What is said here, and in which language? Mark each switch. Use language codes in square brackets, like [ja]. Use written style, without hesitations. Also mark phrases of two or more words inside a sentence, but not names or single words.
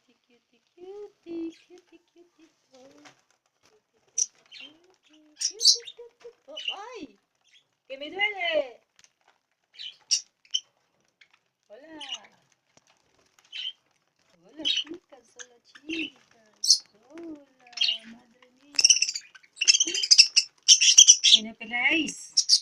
[en] cutie, cutie, cutie, cutie, oh. Cutie, cutie, cutie, cutie, oh. [es] ¡Ay! ¡Que me duele! Hola. Hola, chicas, hola, chicas. Hola, madre mía. ¿Qué no peleáis?